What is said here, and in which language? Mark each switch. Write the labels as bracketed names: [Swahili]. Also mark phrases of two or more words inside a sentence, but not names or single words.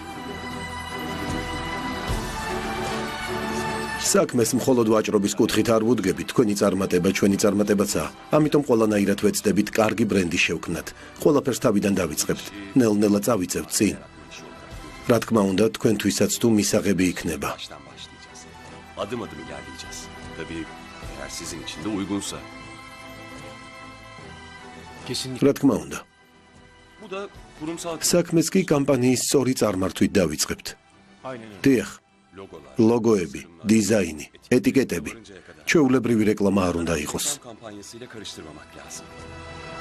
[Georgian] საქმეს მხოლოდ ვაჭრობის კუთხით არ ვუდგებით, თქვენი წარმატება ჩვენი წარმატებაცაა. ამიტომ ყველანაირად ვეცდებით კარგი ბრენდი შევქმნათ. ყველაფერს თავიდან დავიწყებთ. ნელ-ნელა წავიწევთ წინ. რა თქმა უნდა, თქვენთვისაც თუ მისაღები იქნება. [Turkish] Adım adım ilerleyeceğiz. Tabii eğer sizin için de uygunsa. [Georgian] რა თქმა უნდა. [Turkish] Bu da kurumsal [Georgian] საქმეს კი კამპანიის სწორი წარმართვით დავიწყებთ. დიახ, logolar. ლოგოები, დიზაინი, ეტიკეტები. ჩვეულებრივი რეკლამა არ უნდა იყოს. [Turkish] Kampanyasıyla karıştırmamak lazım.